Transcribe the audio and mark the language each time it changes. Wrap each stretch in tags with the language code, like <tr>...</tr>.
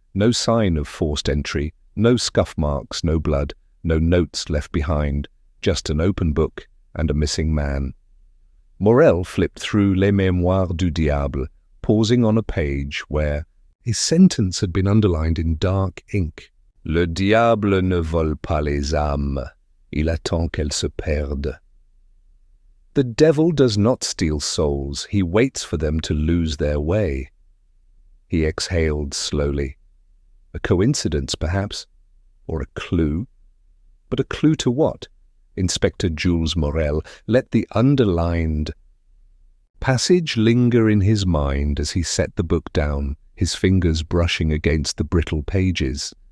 <en>No sign of forced entry, no scuff marks, no blood, no notes left behind, just an open book and a missing man. Morel flipped through Les Mémoires du Diable, pausing on a page where his sentence had been underlined in dark ink.</en> <fr>Le diable ne vole pas les âmes. Il attend qu'elles se perdent.</fr> <en>The devil does not steal souls. He waits for them to lose their way. He exhaled slowly. A coincidence, perhaps, or a clue. But a clue to what? Inspector Jules Morel let the underlined passage linger in his mind as he set the book down, his fingers brushing against the brittle pages.</en>